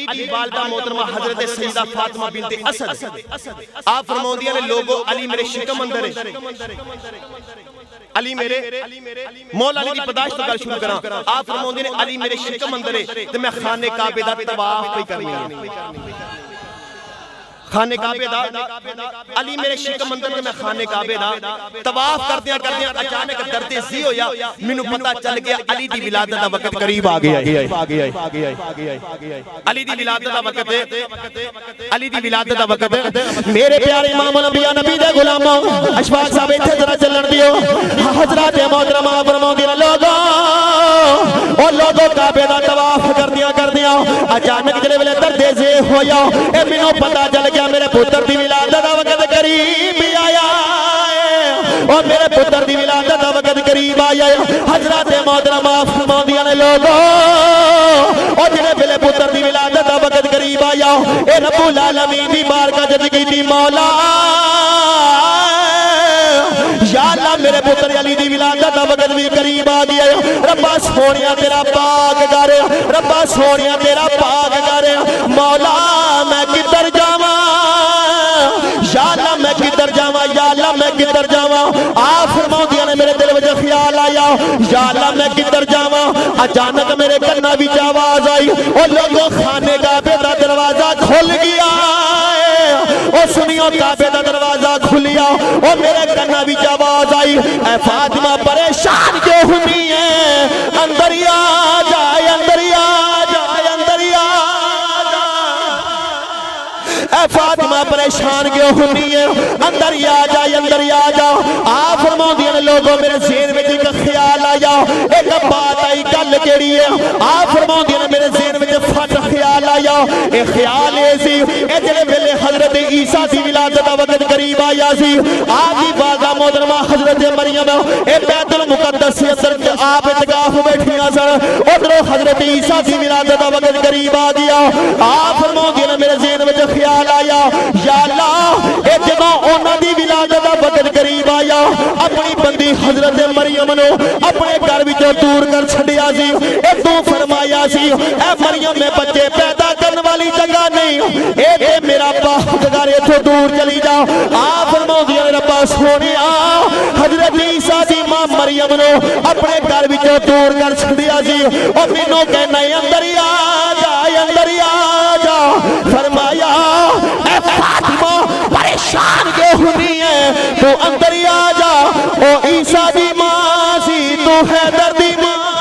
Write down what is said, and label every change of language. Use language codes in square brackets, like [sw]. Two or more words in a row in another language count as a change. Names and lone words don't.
[pa] دی والدہ محترمہ حضرت سیدہ فاطمہ بنت اسد آپ فرماؤندیاں نے لوگو علی میرے شکم اندر ہے علی میرے مولا علی دی پدائش تو کر شروع کراں آپ فرماؤندے نے علی میرے شکم اندر ہے تے میں خانے کعبے دا طواف پہ کرنی ہے خانے کعبے دا علی میرے شکم اندر تے میں خانے کعبے دا طواف کردیاں اچانک درد ذی ہویا مینوں پتہ چل گیا علی دی ولادت دا وقت قریب آ گیا علی دی ولادت دا وقت علی دی ولادت دا وقت میرے پیارے امام الانبیاء نبی دے غلاموں اشفاق صاحب ایتھے ذرا چلن دیو حضرات محترمہ فرماؤندے نے لوگو او لوگو کعبے دا طواف کردیاں اچانک جڑے ویلے درد ذی ہویا اے مینوں پتہ چل گیا میرے پتر دی ولادت دا وقت قریب آیا اور میرے پتر دی ولادت دا وقت قریب آیا حضرات محترمہ فرماؤندیاں نے لوگو اور جڑے ویلے پتر دی ولادت دا وقت قریب آیا اے رب العالمین دی بارگاہ وچ کیتی مولا یا اللہ میرے پتر علی دی ولادت دا وقت بھی قریب آ گیا ربا سونیا تیرا پاک کر ربا سونیا تیرا پاک کر مولا میں کدھر جاواں یا اللہ میں کدھر جاواں یا اللہ میں کدھر جاواں آپ فرماؤندیاں نے میرے دل وچ خیال آیا یا اللہ میں کدھر جاواں اچانک میرے کنا وچ آواز آئی او لوگوں خانے کعبے دا دروازہ کھل گیا او سنیو کعبے دا دروازہ کھلیا او میرے کنا وچ آواز آئی اے فاطمہ پریشان کیوں ہوئی ہے اندر آ جائے اندر آ جائے اندر آ جائے اے فاطمہ پریشان کیوں ہوئی ہے اندر آ جائے اندر آ جا آپ فرماؤندیاں نے لوگوں میرے ذہن وچ ایک خیال آیا ایک بات آئی گل کیڑی ہے آپ فرماؤندیاں نے میرے ذہن وچ فٹ خیال آیا اے خیال اے سی اے جڑے ویلے حضرت عیسیٰ دی ولادت دا وقت قریب آیا سی آپ دی والدہ محترمہ حضرت مریم اے بیت المقدس کے اندر آپ اعتکاف بیٹھیاں سن ادھروں حضرت عیسیٰ دی ولادت دا وقت قریب آ گیا آپ فرماؤندے نے میرے ذہن وچ خیال آیا یا اللہ اے جدوں انہاں دی ولادت دا وقت قریب آیا اپنی بندی حضرت مریم نو اپنے گھر وچوں دور کر چھڈیا سی اے تو فرمایا سی اے مریم میں بچے پیدا کرن والی جگہ نہیں اے تے میرا پاک گھر ایتھوں دور چلی جا آپ فرماؤندے نے ربا سونیا حضرت عیسیٰ دی ماں مریم نو اپنے گھر وچوں دور کر چھڈیا سی او مینوں کہنا اندر آ جا اندر آ جا فرمایا اے فاطمہ پریشان کیوں ہوئی ہے تو اندر آ جا او عیسیٰ دی ماں سی تو حیدر دی ماں